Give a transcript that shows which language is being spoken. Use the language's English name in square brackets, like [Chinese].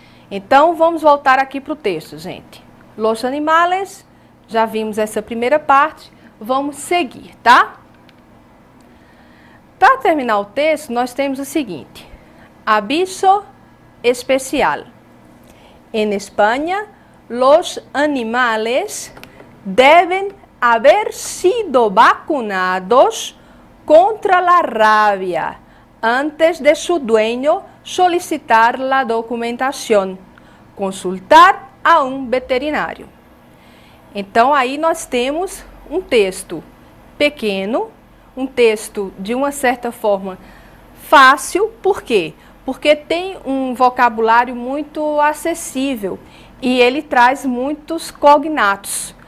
[Portuguese] Então, vamos voltar aqui para o texto, gente. Los animales, já vimos essa primeira parte, vamos seguir, tá? Para terminar o texto, nós temos o seguinte. [Spanish] Aviso especial. En España, los animales deben haber sido vacunados contra la rabia antes de su dueño solicitar la documentación. [Portuguese] Consultar a um veterinário. Então, aí nós temos um texto pequeno, um texto de uma certa forma fácil. Por quê? Porque tem um vocabulário muito acessível e ele traz muitos cognatos.